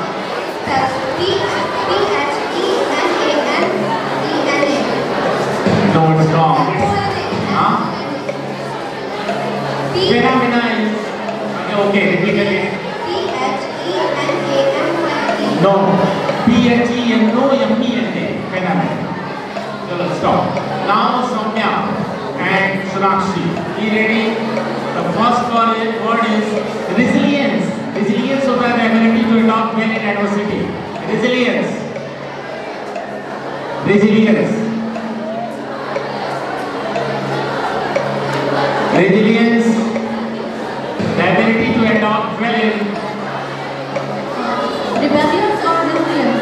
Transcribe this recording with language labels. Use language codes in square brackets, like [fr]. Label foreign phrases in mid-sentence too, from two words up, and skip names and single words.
[en] No, it's wrong. Huh? Phenomena is okay. Repeat again. No. P-H-E-N-O-M-E-N-A. Phenomena. So stop. Now Soumya and Sonakshi. Are you ready? The first word is resilience. Resilience [hi] होता है [en] the ability to adopt well in adversity. Resilience. Resilience. Resilience. The ability to adopt well in. Rebellions or resilience?